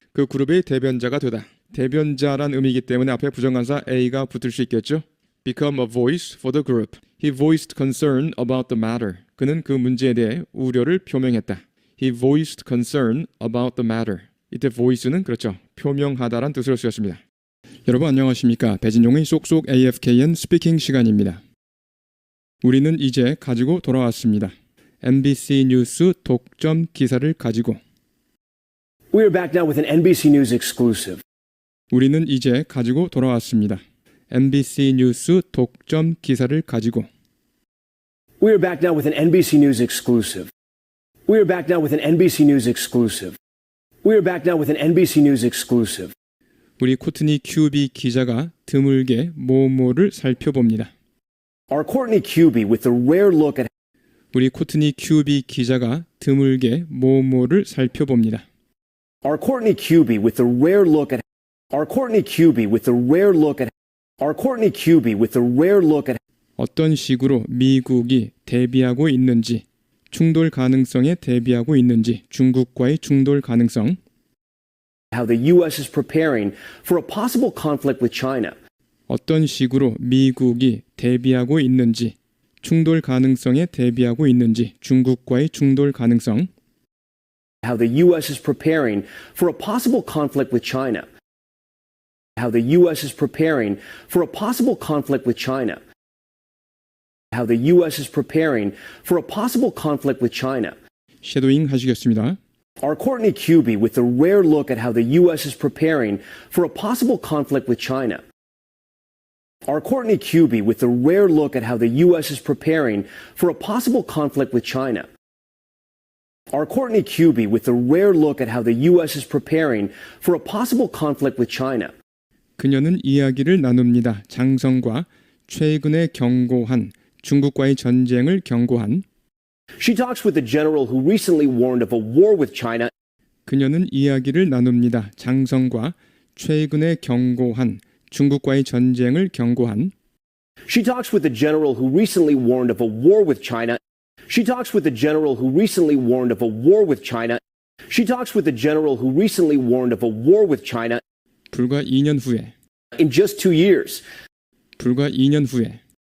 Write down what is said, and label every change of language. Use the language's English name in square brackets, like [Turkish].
[Korean] 그 그룹의 대변자가 되다. 대변자란 의미이기 때문에 앞에 부정관사 a가 붙을 수 있겠죠. [English] Become a voice for the group. He voiced concern about the matter. [Korean] 그는 그 문제에 대해 우려를 표명했다. [English] He voiced concern about the matter. [Korean] 이때 voice는 그렇죠. 표명하다란 뜻으로 쓰였습니다. 여러분 안녕하십니까. 배진용의 쏙쏙 AFKN 스피킹 시간입니다. 우리는 이제 가지고 돌아왔습니다. MBC 뉴스 독점 기사를 가지고. [English] We are back now with an NBC News exclusive. [Korean] 우리는 이제 가지고 돌아왔습니다. MBC 뉴스 독점 기사를 가지고. [English] We are back now with an NBC News exclusive. We are back now with an NBC News exclusive. We are back now with an NBC News exclusive. [Korean] 우리 코트니 큐비 기자가 드물게 모모를 살펴봅니다. [English] Our Courtney Cuby with a rare look at [Korean] 우리 코트니 큐비 기자가 드물게 모모를 살펴봅니다. [English] Our Courtney Cuby with a rare look at Our Courtney Cuby with a rare look at Our Courtney Cuby with a rare look at [Korean] 어떤 식으로 미국이 대비하고 있는지, 충돌 가능성에 대비하고 있는지, 중국과의 충돌 가능성, [English] how the U.S. is preparing for a possible conflict with China. [Korean] 어떤 식으로 미국이 대비하고 있는지, 충돌 가능성에 대비하고 있는지, 중국과의 충돌 가능성, [English] how the U.S. is preparing for a possible conflict with China. How the U.S. is preparing for a possible conflict with China. How the U.S. is preparing for a possible conflict with China. [Korean] 쉐도잉 하시겠습니다. [English] Our Courtney Cuby with a rare look at how the U.S. is preparing for a possible conflict with China. Our Courtney Cuby with a rare look at how the U.S. is preparing for a possible conflict with China. Our Courtney Cuby with a rare look at how the U.S. is preparing for a possible conflict with China. [Korean] 그녀는 이야기를 나눕니다. 장성과 최근에 경고한 중국과의 전쟁을 경고한 [English] She talks with the general who recently warned of a war with China. [Korean] 그녀는 이야기를 나눕니다. 장성과 최근에 경고한 중국과의 전쟁을 경고한 [English] She talks with the general who recently warned of a war with China. She talks with the general who recently warned of a war with China. She talks with the general who recently warned of a war with China. [Korean] 불과 2년 후에 [English] In just 2 years. [Korean] 불과 2년 후에